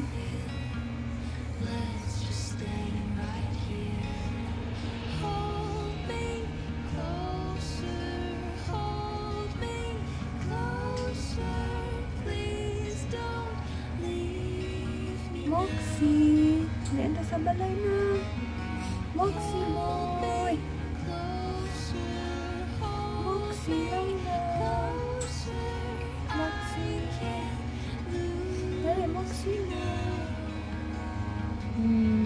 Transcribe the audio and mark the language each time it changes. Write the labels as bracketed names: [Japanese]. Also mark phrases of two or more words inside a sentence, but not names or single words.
[English] Let's just stay right here. Hold me closer, hold me closer. Please don't leave me. [Hiligaynon] Moxie. Lian sa balay na. Moxie boy. Moxie lang na. Moxie. Dali, Moxie na.